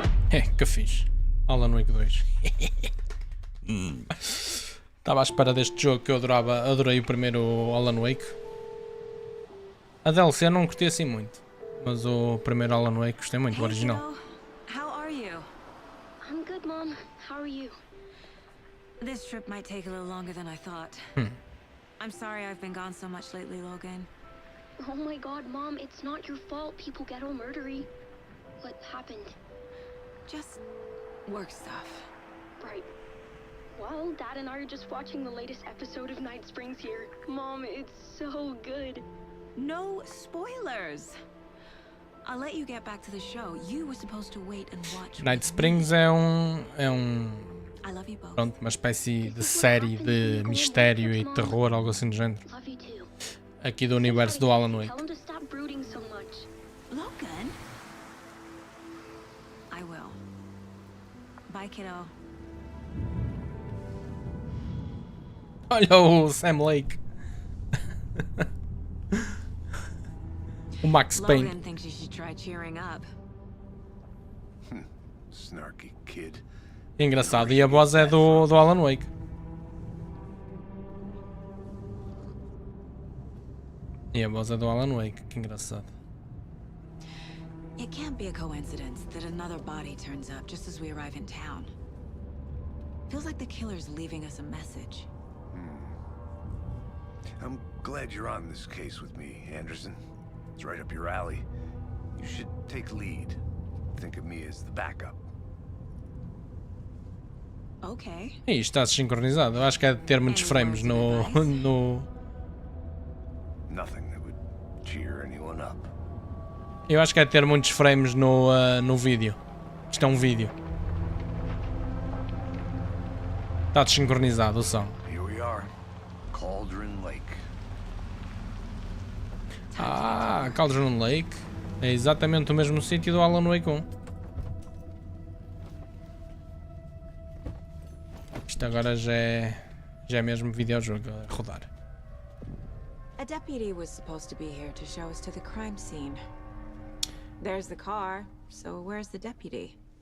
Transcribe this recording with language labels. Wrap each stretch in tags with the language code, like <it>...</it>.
<pt>É, que fixe. Alan Wake 2. Estava à espera deste jogo que eu adorei o primeiro Alan Wake. A DLC não curti assim muito, mas o primeiro Alan Wake gostei muito, o original.</pt> <en>How are you? I'm good, Mom. How are you? This trip might take a little longer than I thought. I'm sorry I've been gone so much lately, Logan. Oh my God, Mom, it's not your fault people get all murdery. What happened? Just work stuff. Right. Well, Dad and I are just watching the latest episode of Night Springs here. Mom, it's so good. No spoilers. I'll let you get back to the show. You were supposed to wait and watch.</en> <pt>Night Springs é um</pt> <en>I love you both.</en> <pt>pronto, uma espécie de série de mistério e terror, algo assim do género.</pt> <en>Love you too.</en> <pt>Aqui do universo do Alan Wake.</pt> <en>Tell him to stop brooding so much. Logan? I will. Bye, kiddo.</en> <pt>Olha o Sam Lake. O Max Payne.</pt> <en>Logan thinks you should try cheering up. Snarky kid.</en> <pt>Engraçado. E a voz é do Alan Wake. E a voz é do Alan Wake. Que engraçado.</pt> <en>It can't be a coincidence that another body turns up just as we arrive in town. Feels like the killer's leaving us a message. I'm glad you're on this case with me, Anderson. It's right up your alley. You should take lead. Think of me as the backup. Okay.</en> <pt>E isto está desincronizado. Eu acho que é de ter muitos frames no.</pt> <en>Nothing that would cheer anyone up.</en> <pt>Eu acho que é de ter muitos frames no vídeo. Isto é um vídeo. Está desincronizado o som.</pt> <en>Here we are. Cauldron Lake. Ah, Cauldron Lake.</en> <pt>É exatamente o mesmo sítio do Alan Wake 1. Isto agora já é mesmo videojogo a rodar.</pt> <en>A deputy was supposed to be here to show us to the crime scene. There's the car, so where's the deputy?</en>